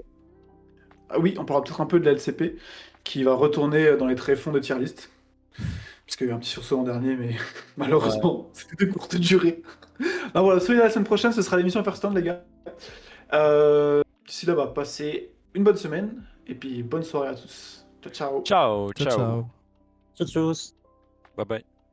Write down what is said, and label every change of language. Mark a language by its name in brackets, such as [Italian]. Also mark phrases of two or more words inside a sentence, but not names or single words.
[French] Ah oui, on parlera peut-être un peu de la LCP qui va retourner dans les tréfonds de [English] tier list. [French] Puisqu'il y a eu un petit sursaut en dernier, mais malheureusement, c'était de courte durée. Alors voilà, soyez là la semaine prochaine, ce sera l'émission First Stand, les gars. D'ici là, bah, passez une bonne semaine et puis bonne soirée à tous. [Italian] Ciao, ciao. Ciao, Ciao, ciao. ciao. [German] Tchuss, tchuss. [English] Bye bye.